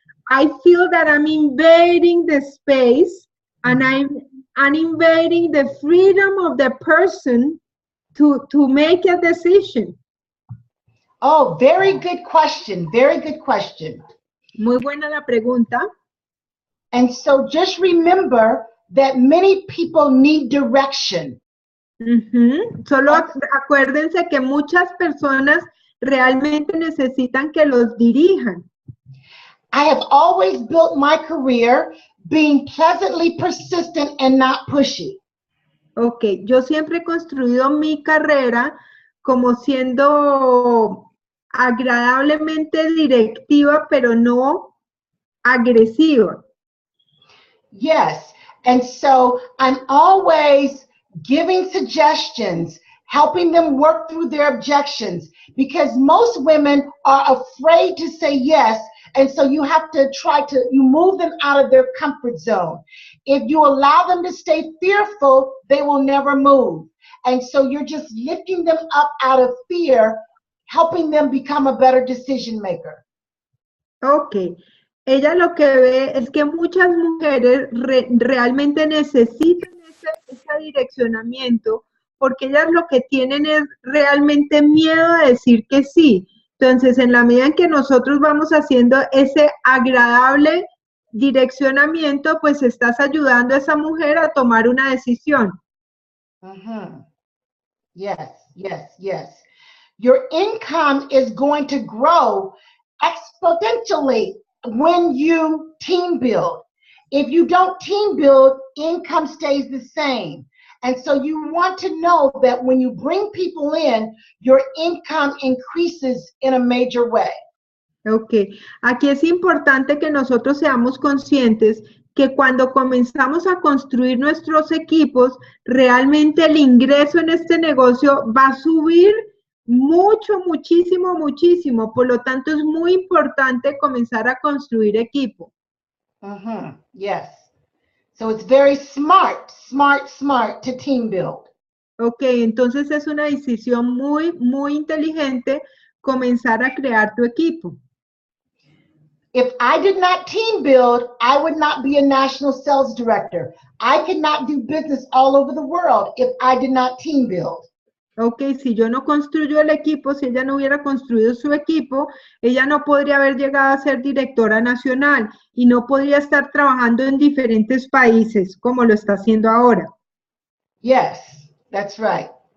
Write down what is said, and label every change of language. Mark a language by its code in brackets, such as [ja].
[en] I feel that I'm invading the space and I'm invading the freedom of the person to make a decision. Oh, very good question. Very good question. [es] Muy buena la pregunta. [en] And so just remember that many people need direction. [es] Solo acuérdense que muchas personas realmente necesitan que los dirijan. [en] I have always built my career being pleasantly persistent and not pushy. [es] Okay, yo siempre he construido mi carrera como siendo agradablemente directiva, pero no agresiva. [en] Yes, and so I'm always giving suggestions, helping them work through their objections, because most women are afraid to say yes, and so you have to you move them out of their comfort zone. If you allow them to stay fearful, they will never move. And so you're just lifting them up out of fear, helping them become a better decision maker. Okay. [es] Ella lo que ve es que muchas mujeres realmente necesitan ese direccionamiento porque ellas lo que tienen es realmente miedo a decir que sí. Entonces, en la medida en que nosotros vamos haciendo ese agradable direccionamiento, pues estás ayudando a esa mujer a tomar una decisión. [en] Yes, yes, yes. Your income is going to grow exponentially when you team build. If you don't team build, income stays the same. And so you want to know that when you bring people in, your income increases in a major way. [es] Ok, aquí es importante que nosotros seamos conscientes que cuando comenzamos a construir nuestros equipos, realmente el ingreso en este negocio va a subir mucho, muchísimo, muchísimo. Por lo tanto, es muy importante comenzar a construir equipo. [en] Yes. So it's very smart to team build. [es] Ok, entonces es una decisión muy, muy inteligente comenzar a crear tu equipo. [en] If I did not team build, I would not be a national sales director. I could not do business all over the world if I did not team build. [es] Ok, si yo no construyo el equipo, si ella no hubiera construido su equipo, ella no podría haber llegado a ser directora nacional y no podría estar trabajando en diferentes países como lo está haciendo ahora. [en] Yes, that's right.